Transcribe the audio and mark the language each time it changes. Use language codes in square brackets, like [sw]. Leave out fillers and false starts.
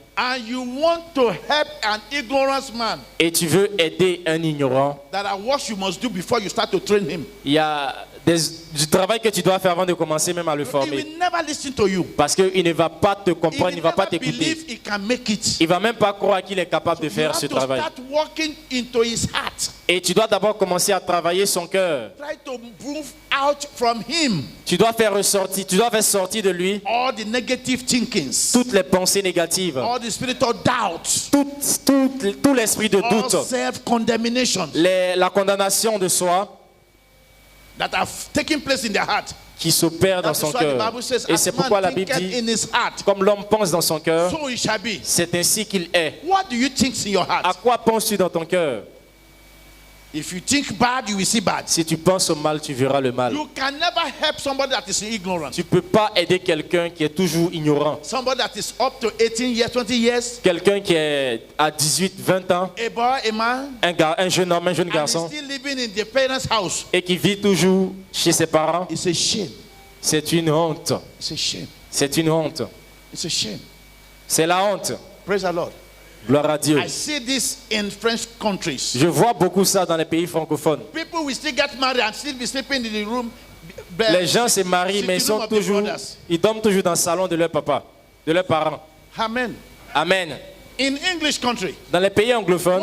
[en] and you want to help an ignorant man, [fr] et tu veux aider un ignorant, [en] that are what you must do before you start to train him. [fr] il y a du travail que tu dois faire avant de commencer même à le [en] He [fr] former. [en] will never listen to you. [fr] Parce qu'il ne va pas te [en] He [fr] comprendre, [en] will [fr] il ne va pas [en] never [fr] t'écouter. [en] believe he can make it. [fr] Il ne va même pas croire qu'il est capable de [en] You [fr] faire [en] have [fr] ce [en] to [fr] travail. [en] start walking into his heart. [fr] Et tu dois d'abord commencer à travailler son cœur. [en] Try to move out from him [fr] Tu dois faire sortir de lui [en] all the negative thinkings, [fr] toutes les pensées négatives, [en] all the spiritual doubts, [fr] tout l'esprit de [en] all [fr] doute, [en] self-condemnation [fr] la condamnation de soi [en] that have taken place in their heart. [fr] qui s'opère dans [en] That [fr] son [en] is why the [fr] cœur. [en] Bible says, [fr] Et [en] as [fr] c'est [en] man [fr] pourquoi la Bible [en] thinketh [fr] dit, [en] in his heart, [fr] comme l'homme pense dans son cœur, [en] so it shall be. [fr] c'est ainsi qu'il est. [en] What do you think in your [fr] À [en] heart? [fr] quoi penses-tu dans ton cœur? [en] If you think bad, you will see bad. [fr] Si tu penses au mal, tu verras le mal. [en] You can never help somebody that is ignorant. [fr] Tu ne peux pas aider quelqu'un qui est toujours ignorant. [en] Somebody that is up to 18 years, 20 years, [fr] Quelqu'un qui est à 18, 20 ans, [en] a boy, a man, [fr] un jeune homme, un jeune [en] and is [fr] garçon, [en] still living in the parents' house. [fr] et qui vit toujours chez ses parents. [en] It's a shame. [fr] C'est une honte. [en] It's a shame. [fr] C'est une honte. [en] It's a shame. [fr] C'est la honte. [en] Praise the Lord. [fr] Gloire à Dieu. [en] I see this in French countries. [fr] Je vois beaucoup ça dans les pays francophones. [en] People will still get married and still be sleeping in the room. [fr] Les gens se marient, mais ils dorment toujours dans le salon de leur papa, de leurs parents. Amen. Amen. [en] In English country, [fr] Dans les pays anglophones,